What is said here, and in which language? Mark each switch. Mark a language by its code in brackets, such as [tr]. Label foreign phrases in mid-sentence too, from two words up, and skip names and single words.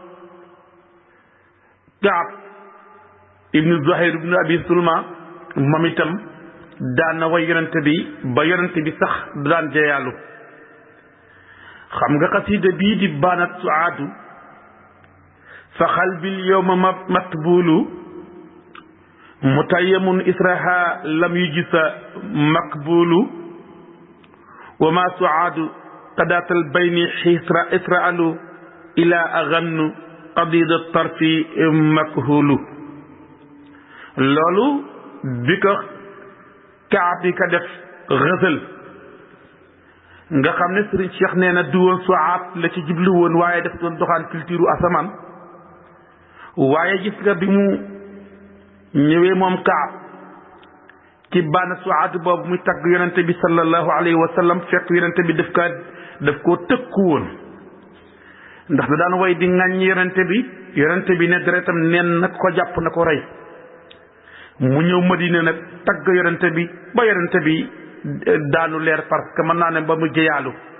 [wo] Kaab ibnu Zuhayr ibnu Abi Sulma moom itam daan na way yonente bi ba yonente bi sax daan jeyaalu xam nga xasida bii di [ar] بانت سعاد فقلبي اليوم متبول متيم إثرها لم يجز مكبول وما سعاد غداة البين إذ رحلوا إلا أغن غضيض الطرف مكحول [wo] loolu bi ko Kaab bi ka def xësal nga xam ne Sëriñ Cheikh nee na duwoon suaat la ci jublu woon waaye def doon doxaan culture asamaan waaye gis nga bi mu ñëwee moom Kaab ci baana suaat boobu muy tagg yonente bi [ar] صلى الله عليه وسلم [wo] fekk yonente bi daf koo tëkku woon ndax da daan way di ŋàññ yonente bi ne deretam neen na ko jàpp na ko rey mu ñëw Madina nag tagg yonente bi ba yonente bi daanu leer [fr] parce que [wo] mën naa ne ba mu jëyaalu